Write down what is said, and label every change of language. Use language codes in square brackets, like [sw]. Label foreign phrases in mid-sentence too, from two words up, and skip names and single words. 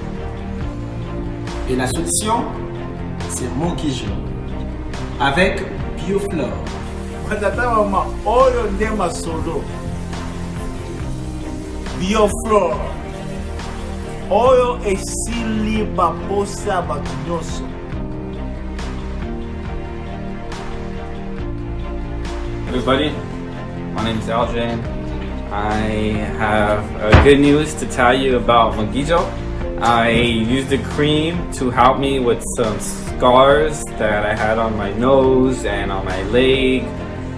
[fr] Et la solution, c'est Mugijo. Avec Bioflore. Bioflore. [ln] Oyo esili baposa batunyoso. [en] Everybody, my name is Aljan. I have good news to tell you about Mugijo. I used the cream to help me with some scars that I had on my nose and on my leg.